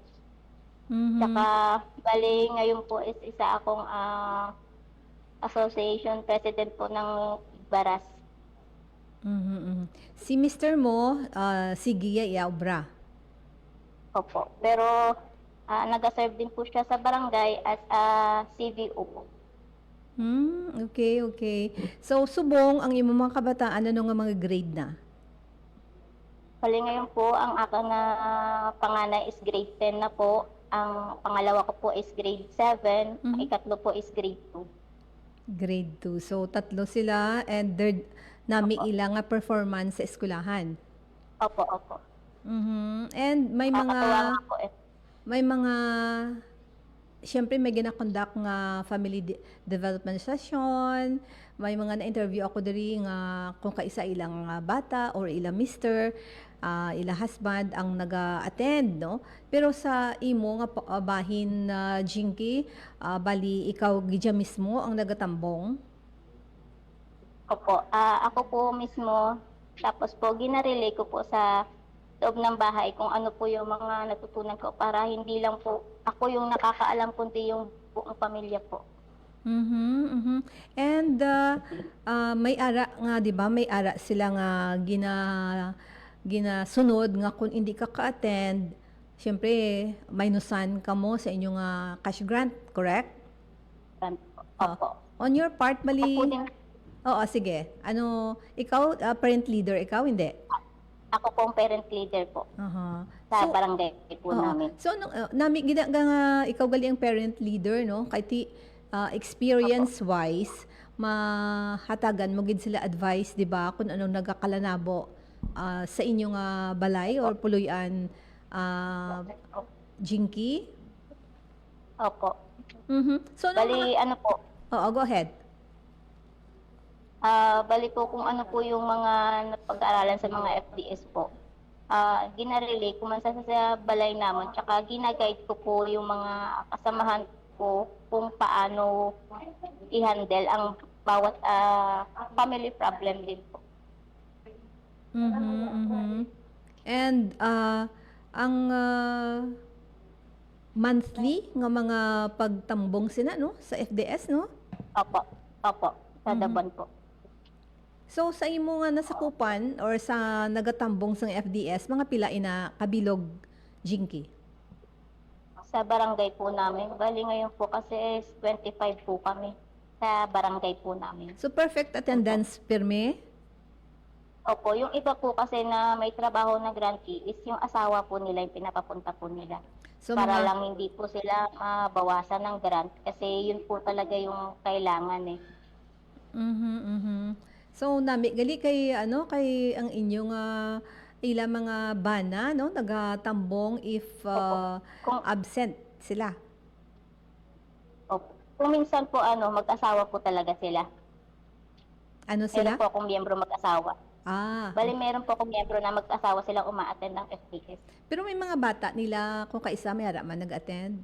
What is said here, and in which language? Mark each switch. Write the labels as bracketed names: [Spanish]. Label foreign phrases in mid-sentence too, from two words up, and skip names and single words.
[Filipino] Saka bale ngayon po is isa akong [English] association president [Filipino] po ng Baras. Si Mr. mo, si Gia Yaubra. Opo. Pero nag-serve din po siya sa barangay [English] as a CVO [Filipino] po. Okay. [Hiligaynon] So, subong ang imo mga kabataan, ano nga mga grade na? [Filipino] Bali ngayon po, ang aking na panganay is grade 10 na po. Ang pangalawa ko po is grade 7. Ang ikatlo po is grade 2. Grade 2. [Hiligaynon] So, tatlo sila and third nami ilang nga performance sa eskwelahan. [Filipino] Opo, opo. And Nakakatuwa nga po eh. [Hiligaynon] may mga siyempre may gina-conduct nga [English] family development session, [Hiligaynon] may mga na-interview ako diri nga kung kaisa ilang bata or ilang mister, ilang husband ang naga-attend, no? Pero sa imo nga bahin na Jinky, bali ikaw gidya mismo ang nagatambong. [Filipino] Opo, ako po mismo, tapos po ginarelay ko po sa loob ng bahay kung ano po yung mga natutunan ko para hindi lang po ako yung nakakaalam kundi yung buong pamilya po. [Hiligaynon] And may ara nga 'di ba? May ara sila nga ginasunod nga kung hindi ka ka-attend, syempre minusan ka mo sa inyong [English] cash grant, [Hiligaynon] correct? [Filipino] Opo. [English] On your part, [Filipino] bali. Ako din, Oo, sige. [Hiligaynon] Ano, ikaw [English] parent leader, [Hiligaynon] ikaw hindi. [Filipino] ako po ang [English] parent leader [Filipino] po Aha. sa barangay po Oo. namin. [Hiligaynon] So nami gina nga ikaw gali ang [English] parent leader, [Hiligaynon] no? Kay ti [English] experience wise [Hiligaynon] mahatagan mo gid sila advice, di ba, kung anong nagakalanabo sa inyong balay or puluyan Jinky. [Filipino] Opo. So ano Bali, ano po, [English] go ahead. [Filipino] bali po kung ano po yung mga napag-aaralan sa mga FDS po. Ginarelay ko man sa balay namin, tsaka ginaguide ko po yung mga kasamahan ko kung paano i-handle ang bawat [English] family problem [Filipino] din po. [Hiligaynon] And ang monthly nga mga pagtambong sina, no, sa FDS, no? [Filipino] Opo, opo, sa Daban po. [Hiligaynon] So sa imo nga nasakupan or sa nagatambong sa FDS, mga pila ina kabilog Jinky? [Filipino] Sa barangay po namin, bali ngayon po kasi 25 po kami sa barangay po namin. [Hiligaynon] So [English] perfect attendance [Hiligaynon] pirme? [Filipino] Opo, yung iba po kasi na may trabaho na grantee is yung asawa po nila yung pinapapunta po nila. So Para mga lang hindi po sila mabawasan ng grant kasi yun po talaga yung kailangan eh. [Hiligaynon] So nami gali kay ano kay ang inyong ila mga bana, no, nagatambong if [Filipino] Kung- absent sila. Opo. Kung minsan po mag-asawa po talaga sila. Ano sila? Meron po akong miyembro mag-asawa. Bali meron po akong miyembro na mag-asawa silang uma-attend ng FDS. [Hiligaynon] Pero may mga bata nila kung kaisa may hara man nag-attend.